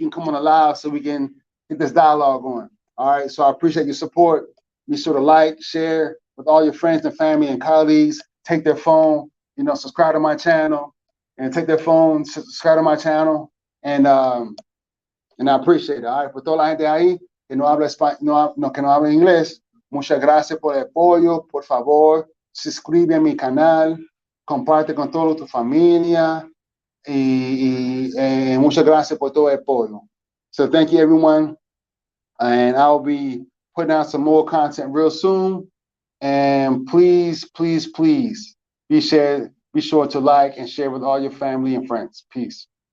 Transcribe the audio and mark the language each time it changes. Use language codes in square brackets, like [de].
[en] You can come on a live so we can get this dialogue going. All right, so I appreciate your support. Be sure to like, share with all your friends and family and colleagues. Take their phone, subscribe to my channel, and take their phone, subscribe to my channel, and I appreciate it. All right, [es] por toda la gente ahí que no habla que no habla inglés, muchas gracias por el apoyo. Por favor, suscribe a mi canal, comparte con toda tu familia, y muchas gracias por todo el apoyo. [en] So thank you, everyone. And I'll be putting out some more content real soon. And please, please, please be sure to like and share with all your family and friends. Peace.